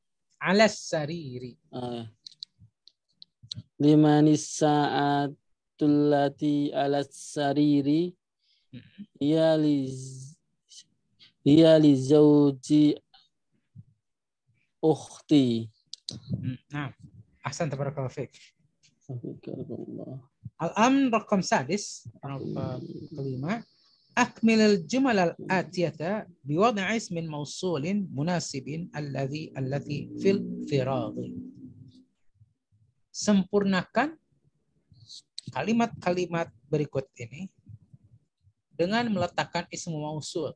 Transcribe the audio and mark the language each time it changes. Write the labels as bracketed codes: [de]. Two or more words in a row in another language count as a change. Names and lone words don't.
[ar] على السرير. لمن الساعة التي على السرير هي لزوج أختي. [id] Nah, [ar] أحسنت تبارك الله فيك. الأمر رقم سادس, kelima, أكمل الجمل الآتية بوضع اسم موصول مناسب التي في الفراغ. [id] Sempurnakan kalimat-kalimat berikut ini dengan meletakkan [ar] اسم موصول.